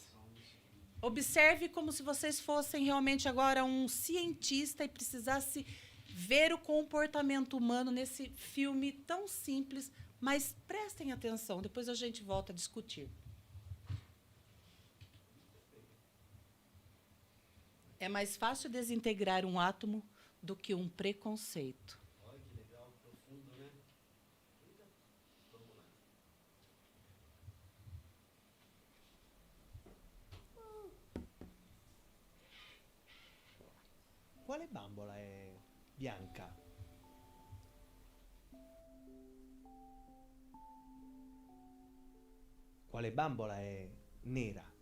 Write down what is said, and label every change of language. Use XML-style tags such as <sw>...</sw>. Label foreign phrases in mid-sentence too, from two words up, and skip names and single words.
<pt>Observe como se vocês fossem realmente agora um cientista e precisasse ver o comportamento humano nesse filme tão simples, mas prestem atenção, depois a gente volta a discutir. É mais fácil desintegrar um átomo do que um preconceito.</pt> <it>Quale bambola è bianca? Quale bambola è nera?</it>